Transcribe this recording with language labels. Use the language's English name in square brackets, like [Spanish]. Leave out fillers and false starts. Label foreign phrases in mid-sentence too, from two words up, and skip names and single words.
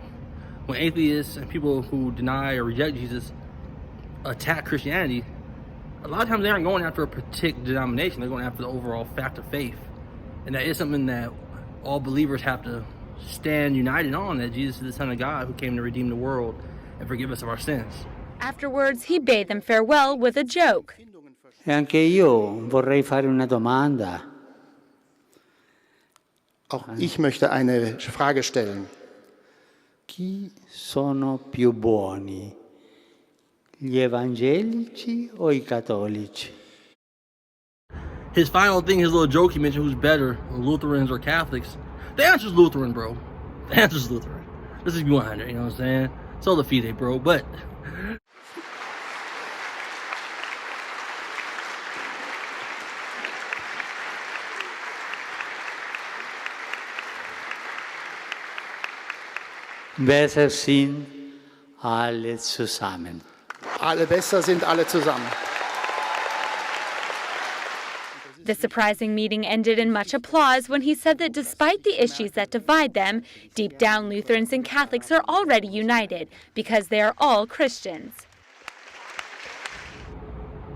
[English] When atheists and people who deny or reject Jesus attack Christianity, a lot of times they aren't going after a particular denomination, they're going after the overall fact of faith. And that is something that all believers have to stand united on, that Jesus is the Son of God who came to redeem the world and forgive us of our sins. Afterwards, he bade them farewell with a joke. [Italian] E anche io vorrei fare una domanda. [German] Auch ich möchte eine Frage stellen. [Italian] Chi sono più buoni? Gli evangelici o I cattolici? [English] His final thing, his little joke, he mentioned who's better, Lutherans or Catholics. The answer's Lutheran, bro. The answer's Lutheran. This is 100, you know what I'm saying? [Latin] Sola fide, [English] bro, but... [German] Besser sind alle zusammen. Alle besser sind alle zusammen. [English] The surprising meeting ended in much applause when he said that despite the issues that divide them, deep down Lutherans and Catholics are already united because they are all Christians.